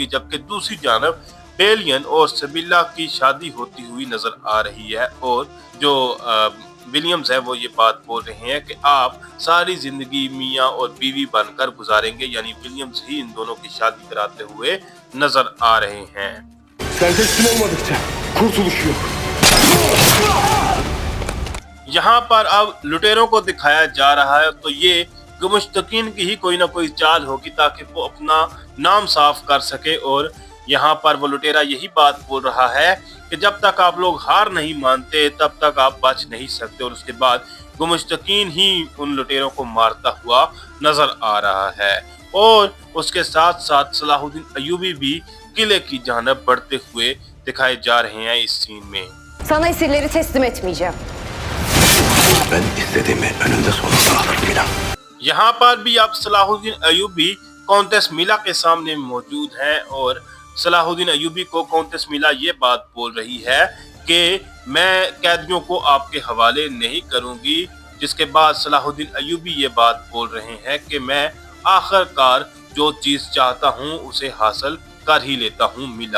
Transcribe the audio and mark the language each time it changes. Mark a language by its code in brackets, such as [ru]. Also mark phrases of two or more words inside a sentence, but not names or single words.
[ur] جبکہ دوسری جانب بیلیان اور سبیلا کی شادی ہوتی ہوئی نظر آ رہی ہے، اور جو ولیمز ہے وہ یہ بات بول رہے ہیں کہ آپ ساری زندگی میاں اور بیوی بن کر گزاریں گے، یعنی ولیمز ہی ان دونوں کی شادی کراتے ہوئے نظر آ رہے ہیں. [tr] Sen teslim olmadıkça kurtuluş yok. [ur] یہاں پر اب لٹیروں کو دکھایا جا رہا ہے، تو یہ گمشتگین کی ہی کوئی نہ کوئی چال ہوگی تاکہ وہ اپنا نام صاف کر سکے. اور یہاں پر وہ لٹیرا یہی بات بول رہا ہے کہ جب تک آپ لوگ ہار نہیں مانتے تب تک آپ بچ نہیں سکتے. اور اس کے بعد گمشتگین ہی ان لٹیروں کو مارتا ہوا نظر آ رہا ہے، اور اس کے ساتھ ساتھ صلاح الدین ایوبی بھی قلعے کی جانب بڑھتے ہوئے دکھائے جا رہے ہیں اس سین میں. [tr] Sana esirleri teslim etmeyeceğim. Ben istediğimi önünde sonunda alırım Mila. [ur] یہاں پر بھی اب صلاح الدین ایوبی کاؤنٹیس میلا کے سامنے موجود ہیں، اور صلاح الدین ایوبی کو کاؤنٹیس میلا یہ بات بول رہی ہے کہ میں قیدیوں کو آپ کے حوالے نہیں کروں گی. جس کے بعد صلاح الدین ایوبی یہ بات بول رہے ہیں کہ میں آخرکار جو چیز چاہتا ہوں اسے حاصل کر ہی لیتا ہوں میلا.